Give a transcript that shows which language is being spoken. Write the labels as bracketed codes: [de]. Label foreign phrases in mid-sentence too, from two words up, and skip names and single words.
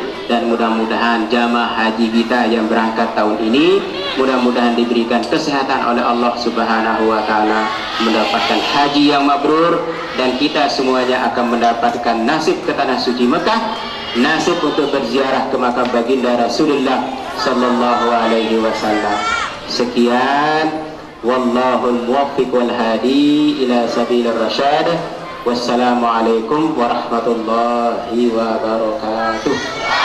[id] Dan mudah-mudahan jamaah haji kita yang berangkat tahun ini mudah-mudahan diberikan kesehatan oleh Allah [ar] سبحانه وتعالى, [id] mendapatkan haji yang mabrur, dan kita semuanya akan mendapatkan nasib ke tanah suci Mekah, nasib untuk berziarah ke makam baginda Rasulullah [ar] صلى الله عليه وسلم. [id] Sekian. [ar] والله الموفق والهادي إلى سبيل الرشاد. والسلام عليكم ورحمة الله وبركاته.